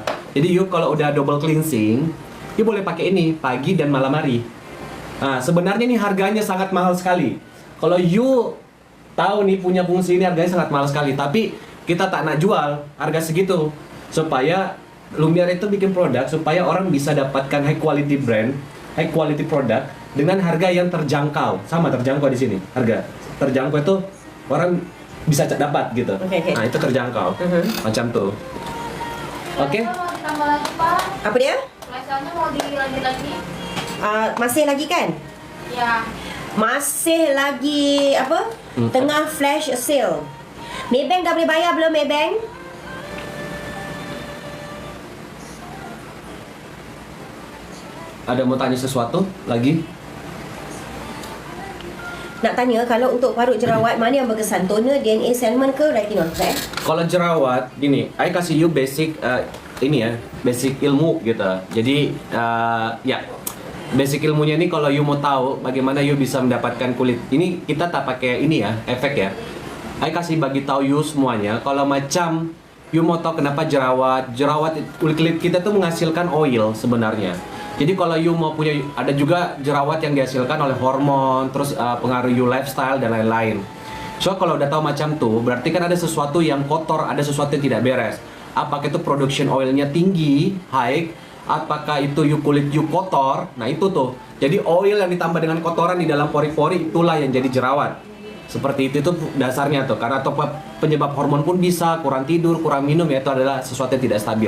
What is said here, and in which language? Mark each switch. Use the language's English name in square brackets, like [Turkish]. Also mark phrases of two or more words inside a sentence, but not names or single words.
[Indonesian] Jadi you kalau udah [English] double cleansing, [Indonesian] you boleh pakai ini pagi dan malam hari. Nah, sebenarnya ini harganya sangat mahal sekali. Kalau you tahu nih punya fungsi ini harganya sangat mahal sekali, tapi kita tak nak jual harga segitu supaya Lumiere itu bikin produk supaya orang bisa dapatkan [English] high quality brand, high quality [Indonesian] produk dengan harga yang terjangkau. Sama terjangkau di sini. Harga terjangkau itu orang bisa dapat gitu. Okay. Nah, itu terjangkau. Macam tuh. Oke. Mau ditambah lagi, Pak? Apa dia? Flash-nya mau dilanjut lagi? Masih lagi kan? Ya. [Malay] Masih lagi apa? Tengah flash sale. Maybank dah boleh bayar belum Maybank? [Indonesian] Ada mau tanya sesuatu lagi? [Malay] Nak tanya kalau untuk parut jerawat mana yang berkesan? Toner, DNA, Salmon ke retinol? [Indonesian] Kalau jerawat, gini, I kasih you basic ini ya, basic ilmu gitu. Jadi ya, basic ilmunya ini kalau you mau tahu bagaimana you bisa mendapatkan kulit. Ini kita tak pakai ini ya, efek ya. I kasih bagi tahu you semuanya. Kalau macam you mau tahu kenapa jerawat kulit kita tuh menghasilkan oil sebenarnya. Jadi kalau you mau punya, ada juga jerawat yang dihasilkan oleh hormon, terus pengaruh you lifestyle dan lain-lain. So kalau udah tahu macam tuh, berarti kan ada sesuatu yang kotor, ada sesuatu yang tidak beres. Apakah itu [English] production oilnya [Indonesian] tinggi, high, apakah itu kulit you kotor, nah itu tuh. Jadi oil yang ditambah dengan kotoran di dalam pori-pori itulah yang jadi jerawat. Seperti itu tuh dasarnya tuh, karena atau penyebab hormon pun bisa, kurang tidur, kurang minum ya, itu adalah sesuatu yang tidak stabil.